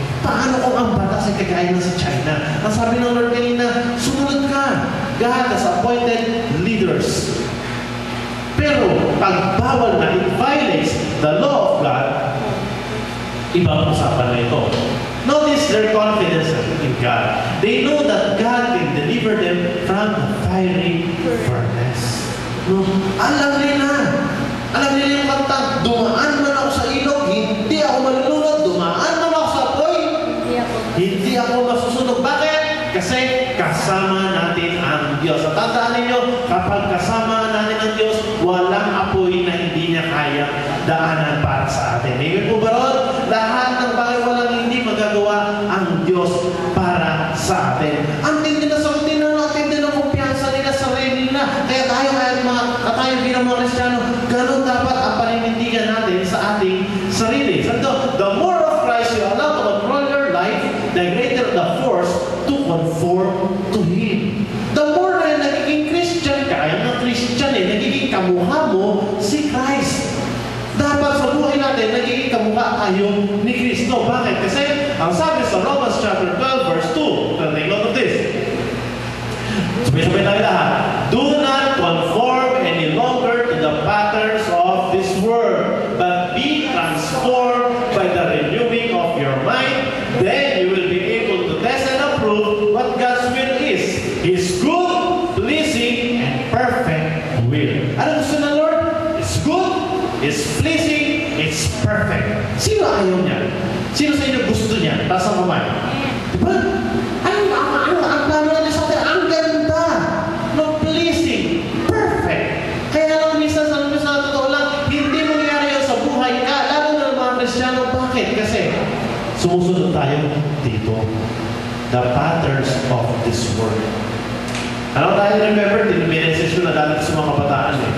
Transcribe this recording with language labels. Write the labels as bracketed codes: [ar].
[tl] Paano kung ang batas ay kagaya na sa China? Ang sabi ng Lord kanina, sumunod ka. [en] God has appointed leaders. [tl] Pero pag bawal na, [en] it violates the law of God, [tl] ibang usapan na ito. [en] Notice their confidence in God. They know that God can deliver them from the fiery furnace. [tl] No? Alam nila yung kanta, dumaan man ako sa ilog, hindi ako malulunod, dumaan man ako sa apoy, hindi ako masusunog. Bakit? Kasi kasama natin ang Diyos. At tandaan ninyo, kapag kasama natin ang Diyos, walang apoy na hindi niya kaya daanan para sa atin. Amen po ba ron? Lahat ng bagay walang hindi magagawa ang Diyos para sa atin. Ang tindi na sa atin ng kumpiyansa nila sa sarili nila. Kaya tayo bilang mga Kristiyano, ganun dapat ang paninindigan natin sa ating sarili. [en] So, the more of Christ you allow to control your life, the greater the force to conform to Him. The more [tl] na nagiging Christian ka, ay ang Christian nagiging kamukha mo si Christ. Dapat sa buhay natin, nagiging kamukha tayo ni Kristo. Bakit? Kasi, ang sabi sa Romans chapter 12, verse 2, [en] take note of this. [tl] Sabay-sabay tayo lahat. [en] Do not conform any longer to the patterns of this world, but be transformed by the renewing of your mind. Then you will be able to test and approve what God's will is. His good, pleasing, and perfect will. [tl] Ano gusto ng Lord? [en] It's good, it's pleasing, it's perfect. [tl] Sino ayaw niya? Sino sa inyo gusto niya? Taas ang kamay. Diba? Ang plano natin sa atin, ang ganda. No, [en] pleasing, perfect. [tl] Kaya lang minsan sa totoo lang, hindi mangyari yun sa buhay ka. Lalo na ng mga Kristiyano. Bakit? Kasi sumusunod tayo dito. [en] The patterns of this world. [tl] Ano tayo remember? Tiniminesisyon na dati sa mga kabataan.